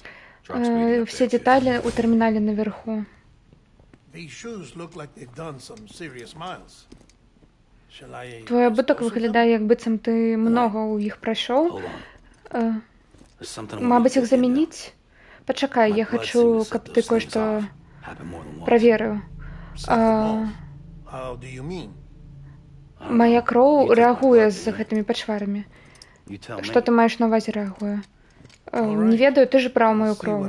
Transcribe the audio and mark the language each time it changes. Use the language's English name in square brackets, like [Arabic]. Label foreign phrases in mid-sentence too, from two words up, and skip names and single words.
[English] Drop screening up [Belarusian] Все there, too. деталі у тэрмінале наверху. [English] These shoes look like they've done some serious miles. Shall I... [Belarusian] Твой абутак выглядае, як быццам ты многа ў іх прайшоў. Мабыць, іх замяніць? Пачакай, я хачу, каб ты кое-што праверыў. [English] How do you mean? [Belarusian] Мая кроў рэагуе з гэтымі пачварамі. Што ты маеш на ўвазе рэагуе? Не ведаю, ты ж браў маю кроў.